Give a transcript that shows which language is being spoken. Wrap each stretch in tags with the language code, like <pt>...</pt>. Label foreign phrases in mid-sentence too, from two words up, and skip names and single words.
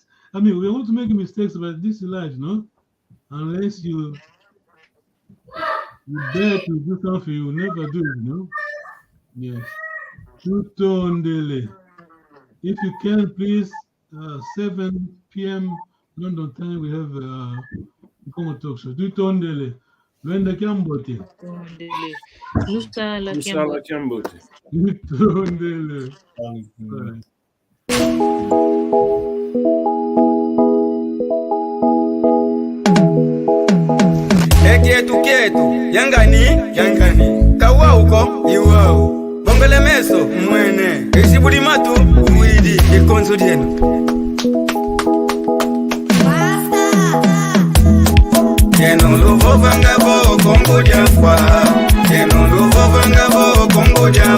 <en>I mean, we want to make mistakes, but this is life, no? Unless you dare to do something, you will never do it, you know? Yes. If you can, please, 7 p.m. London time, we have Congo talk show.</en> <kg>Tutondele. Luenda Kiambote. Lusala Kiambote. Tutondele. Kietu yangani kawa uko iwao bongole meso mwene isibuli matu umwidi ikonzo dienu Keno luvo vangabo Kongo diafwa Keno luvo vangabo Kongo diafwa</kg>